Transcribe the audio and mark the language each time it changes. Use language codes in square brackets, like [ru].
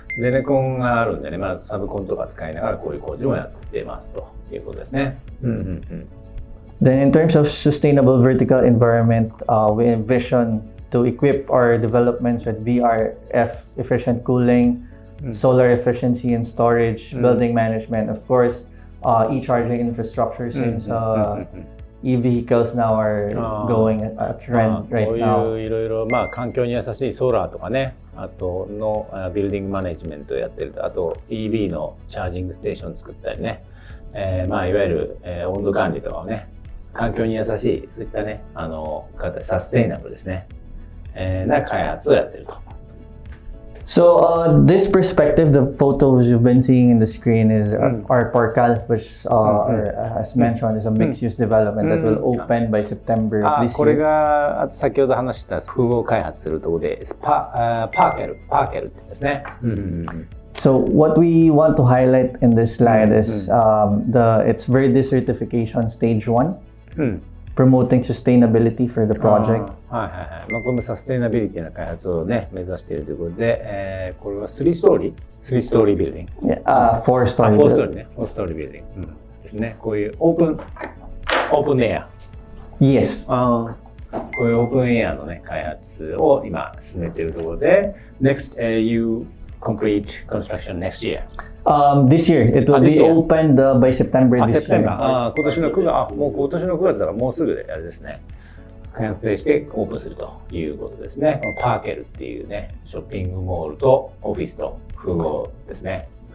[ja] ゼネコンがあるんでね、サブコンとか使いながらこういう工事もやってますということですね。 [en] Then in terms of sustainable vertical environment, we envision to equip our developments with VRF efficient cooling, solar efficiency and storage, building management, of course, e-charging infrastructure since e-vehicles now are going a trend right [ja] こう [en] now. [ja] いういろいろ環境に優しいソーラーとかね、あとのビルディングマネジメントをやってると、あと EV のチャージングステーション作ったりね、いわゆる、温度管理とかをね、環境に優しいそういったねサステイナブルですね、な開発をやってると。 [en] So this perspective, the photos you've been seeing in the screen is our Porcal, which as mentioned is a mixed-use development that will open by September of this [ja] これ [en] year. [ja] が先ほど話した複合開発するところでパーケルってですね。 [en] So what we want to highlight in this slide is it's Verde certification stage 1, promoting sustainability for the project. [ja] これもサステイナビリティな開発をね目指しているということで、これは3ストーリービルディング。 [en] 4 story building. [ja] ね、4ストーリービルディング。ですね。こういうオープンエア。 [en] Yes. [ja] こういうオープンエアのね開発を今進めているところで、 [en] next you complete construction next year. This year it will be opened by September this year. 今年の9月、もう今年の9月だからもうすぐあれですね。完成してオープンするということですね。このパーケルっていうね、ショッピングモールとオフィスと複合ですね。